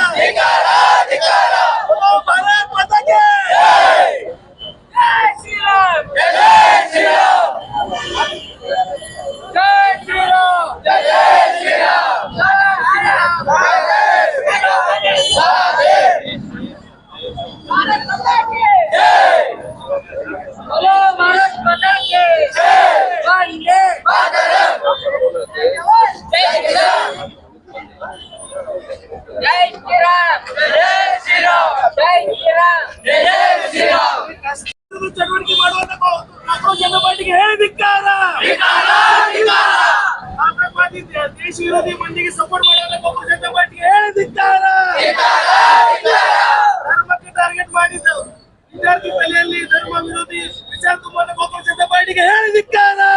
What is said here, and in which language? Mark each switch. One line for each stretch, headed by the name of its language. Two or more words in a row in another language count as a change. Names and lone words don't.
Kannada: ಭಾರತ್ ಮಾತಾಗೆ ಜೈ ಶ್ರೀರಾಮ್ ಜೈ ಶ್ರೀರಾಮ್ ಜೈ ಶ್ರೀರಾಮ್ ಜೈ ಶ್ರೀರಾಮ್ ಭಾರತ್ ಮಾತಾಗೆ ಜೈ
Hindi: बोलो भारत माता की जय वंदे मातरम जय श्रीराम जय श्रीराम जय श्रीराम जय श्रीराम जय श्रीराम
Kannada: ಚಟುವಟಿಕೆ ಮಾಡುವಂತ ಕಾಂಗ್ರೆಸ್ ಜನತಾ ಪಾರ್ಟಿಗೆ ಹೇಳಿದಿಕ್ಕಾರ ಆತಂಕವಾದಿ ದೇಶ ವಿರೋಧಿ ಮಂದಿಗೆ ಸಪೋರ್ಟ್ ಮಾಡುವಂತ ಕಾಂಗ್ರೆಸ್ ಜನತಾ ಪಾರ್ಟಿಗೆ ಹೇಳಿದಿಕ್ಕಾರ ಧರ್ಮಕ್ಕೆ ಟಾರ್ಗೆಟ್ ಮಾಡಿದ್ದು ವಿದ್ಯಾರ್ಥಿ ತಲೆಯಲ್ಲಿ ಧರ್ಮ ವಿರೋಧಿ ವಿಚಾರ ತುಂಬಾ ಕಾಂಗ್ರೆಸ್ ಜನತಾ ಪಾರ್ಟಿಗೆ ಹೇಳಿದಿಕ್ಕಾರ